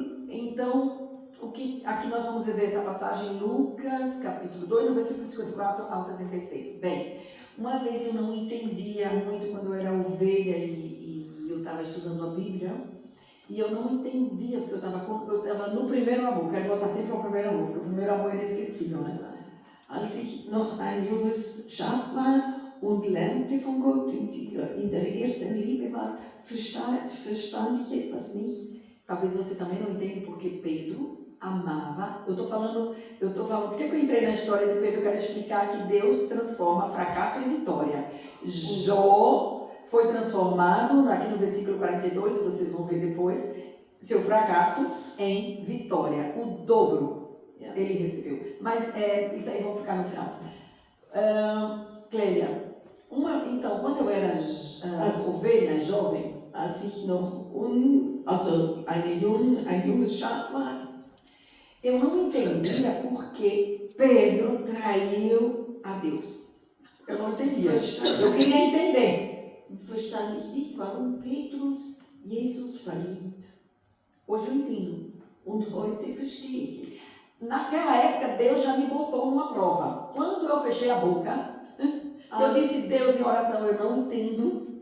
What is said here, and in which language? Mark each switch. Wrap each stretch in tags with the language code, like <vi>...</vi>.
<pt>Então, aqui nós vamos ver essa passagem em Lucas, capítulo 2, no versículo 54 ao 66. Bem, uma vez eu não entendia muito quando eu era ovelha e eu estava estudando a Bíblia, e eu não entendia, porque eu estava no primeiro amor. Quero voltar sempre ao primeiro amor, porque o primeiro amor é inesquecível, né?</pt> <de>Als ich noch ein junges Schaf war und lernte von Gott und in der ersten Liebe war, verstand ich etwas nicht.</de> <pt>Talvez você também não entenda porque Pedro amava. Eu estou falando, por que eu entrei na história de Pedro? Eu quero explicar que Deus transforma fracasso em vitória. Jó foi transformado, aqui no versículo 42, vocês vão ver depois, seu fracasso em vitória. O dobro ele recebeu. Mas isso aí vamos ficar no final. Clélia, então, quando eu era ovelha, jovem,</pt> <de>Als ich noch ein junges Schaf war,</de> <pt>eu não entendia por que Pedro traiu a Deus. Eu não entendia. Eu queria entender.</pt> <de>verstand ich nicht, warum Petrus Jesus verriet.</de> <pt>Hoje eu entendo.</pt> <de>Und heute verstehe ich es.</de> <pt>Naquela época, Deus já me botou numa prova. Quando eu fechei a boca, eu disse Deus em oração, eu não entendo.</pt>